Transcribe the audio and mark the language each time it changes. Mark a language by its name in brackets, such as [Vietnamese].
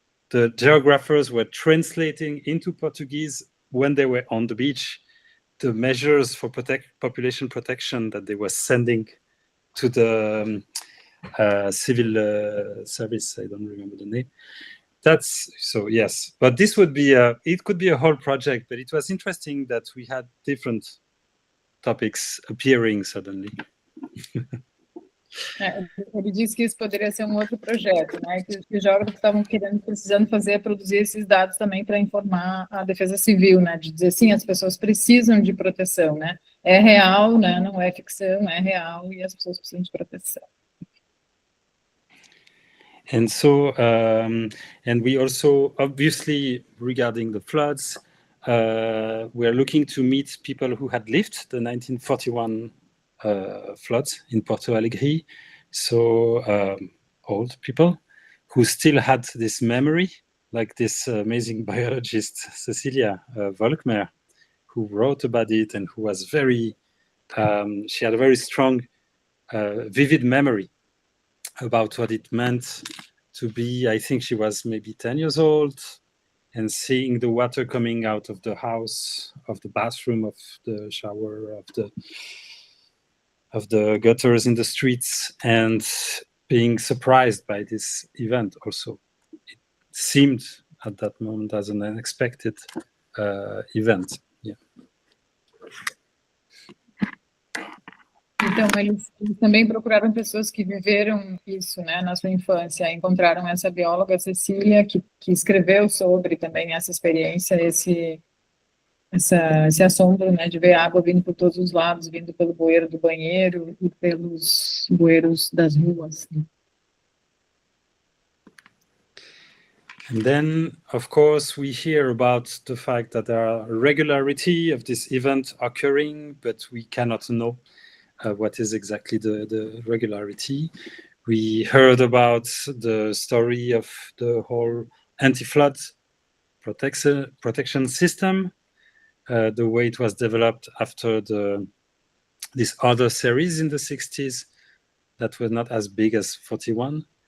[English] The geographers were translating into Portuguese when they were on the beach the measures for population protection that they were sending to the civil service. I don't remember the name. That's so, yes. But this would be it could be a whole project, but it was interesting that we had different topics appearing suddenly. [Portuguese] Ele disse que isso poderia ser um outro projeto, né? Que os geógrafos estavam precisando produzir esses dados também para informar a defesa civil, né? De dizer, sim, as pessoas precisam de proteção, né? É real, né? Não é ficção, é real e as pessoas precisam de proteção. [English] And so, and we also, obviously, regarding the floods, we are looking to meet people who had lived the 1941 floods in Porto Alegre. So old people who still had this memory, like this amazing biologist, Cecilia Volkmer, who wrote about it and who was very, she had a very strong, vivid memory about what it meant to be, I think she was maybe 10 years old, and seeing the water coming out of the house, of the bathroom, of the shower, of the gutters in the streets, and being surprised by this event also. It seemed at that moment as an unexpected event. Yeah. [Portuguese] Então, eles também procuraram pessoas que viveram isso, né, na sua infância. Encontraram essa bióloga, Cecília, que escreveu sobre também essa experiência, esse assombro, né, de ver água vindo por todos os lados, vindo pelo bueiro do banheiro e pelos bueiros das ruas. Né? [English] And then, of course, we hear about the fact that there are regularity of this event occurring, but we cannot know what is exactly the regularity. We heard about the story of the whole anti-flood protection system, the way it was developed after this other series in the 60s that were not as big as 41.